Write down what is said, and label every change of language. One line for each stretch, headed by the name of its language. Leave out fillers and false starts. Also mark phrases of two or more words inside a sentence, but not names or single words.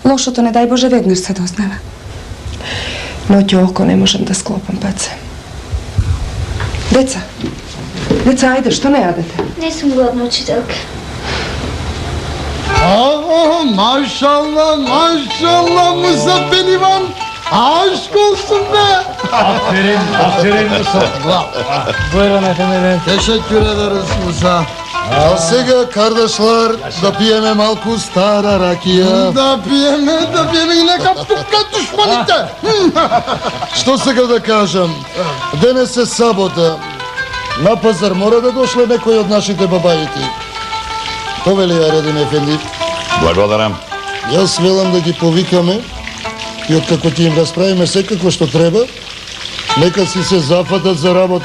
Macedonian: Лошото не дај Боже веднаш се дознава. Ноќе око не можам да склопам, Паце. Деца, ајде, што не јадете? Не сум гладна, учителка.
Turkish: Maşallah, Muzaffar İvan. Aşk olsun be. Aferin Musa. Buyurun efendim. Teşekkür ederiz Musa.
Macedonian: A сега, kardeşler, да пиеме малку стара ракија. Да пиеме и нека пупка душманите. Što сега да кажам? Денес е сабота. На пазар мора да дошле некој од нашите бабајки. Повели Аредин Ефенди. Благодарам. Јас велам да ги повикаме и откако ти им расправиме секако што треба, нека си се зафатат за работа.